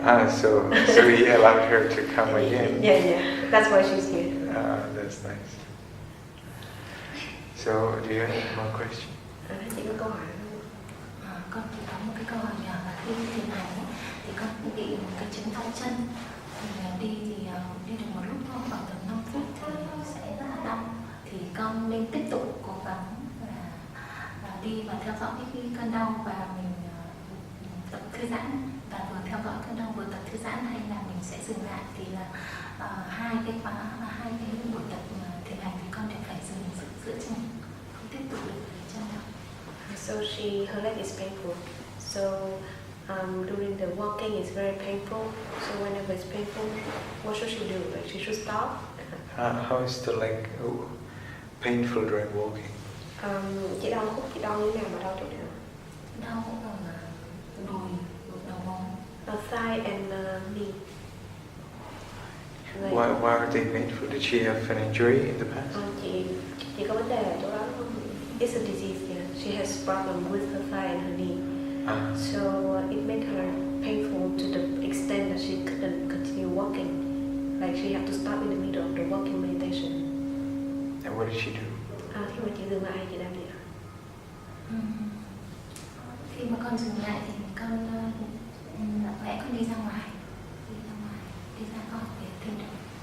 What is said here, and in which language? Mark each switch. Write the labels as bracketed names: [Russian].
[English] So he allowed her to come again. Yeah. That's why she's here. That's nice. So, do you have any more questions? [Vietnamese] Chị có câu hỏi con chỉ có một cái câu hỏi nhỏ là khi thiền hành thì con bị một cái chứng thắt chân. Thì đi được một lúc thôi, khoảng tầm 5 phút thì sẽ rất là đau. Thì con nên tiếp tục cố gắng và đi và theo dõi cái cơn đau và mình tập thư giãn, và vừa theo dõi cơn đau vừa tập thư giãn, hay là mình sẽ dừng lại. Thì là hai cái buổi tập thiền hành thì con đều phải dừng giữa chừng, không tiếp tục được cái chân đau. [English] So her leg is painful. So during the walking it's very painful. So whenever it's painful, what should she do? Like she should stop. How is the leg painful during walking? [Vietnamese] Chị đau khúc, chị đau như thế nào mà đau chỗ nào? Đau ở đùi, đầu gối. [English] Thigh and knee. Why are they painful? Did she have an injury in the past? [Vietnamese] Chị có vấn đề ở chỗ đó không? [English] It's a disease, yeah. She has problem with her thigh and her knee. So it made her painful to the extent that she couldn't continue walking. Like she had to stop in the middle of the walking meditation. And what did she do? [Vietnamese] Khi mà chị dừng lại, chị làm gì ạ? Khi mà con dừng lại thì con lẽ con đi ra ngoài, đi ra khỏi để thiền định.